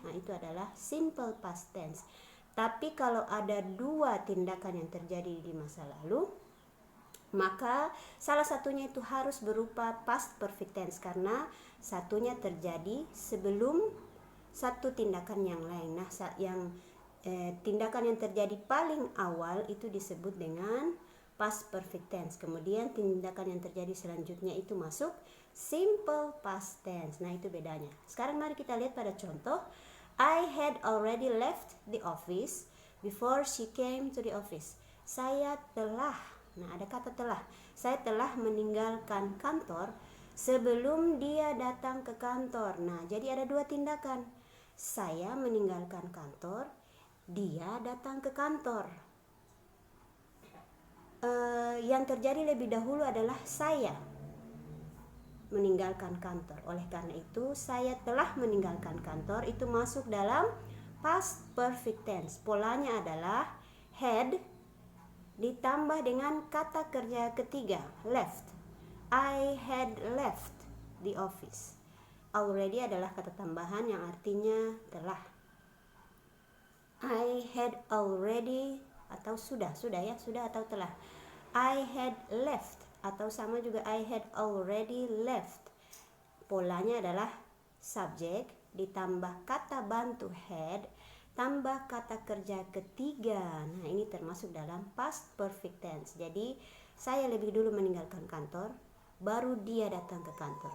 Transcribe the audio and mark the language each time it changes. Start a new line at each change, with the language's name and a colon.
Indonesian: Nah, itu adalah simple past tense. Tapi kalau ada dua tindakan yang terjadi di masa lalu, maka salah satunya itu harus berupa past perfect tense karena satunya terjadi sebelum satu tindakan yang lain. Nah, tindakan yang terjadi paling awal itu disebut dengan past perfect tense. Kemudian tindakan yang terjadi selanjutnya itu masuk simple past tense. Nah, itu bedanya. Sekarang mari kita lihat pada contoh.
English: I had already left the office before she came to the office.
Indonesian: Saya telah, nah ada kata telah. Saya telah meninggalkan kantor sebelum dia datang ke kantor. Nah, jadi ada dua tindakan. Saya meninggalkan kantor, dia datang ke kantor. Yang terjadi lebih dahulu adalah saya meninggalkan kantor. Oleh karena itu, saya telah meninggalkan kantor itu masuk dalam past perfect tense. Polanya adalah had ditambah dengan kata kerja ketiga, left.
English: I had left the office.
Indonesian: Already adalah kata tambahan yang artinya telah.
English: I had already
Indonesian: atau sudah ya, sudah atau telah.
English: I had left
Indonesian: atau sama juga
English: I had already left.
Indonesian: Polanya adalah subjek ditambah kata bantu had tambah kata kerja ketiga. Nah, ini termasuk dalam past perfect tense. Jadi saya lebih dulu meninggalkan kantor, baru dia datang ke kantor.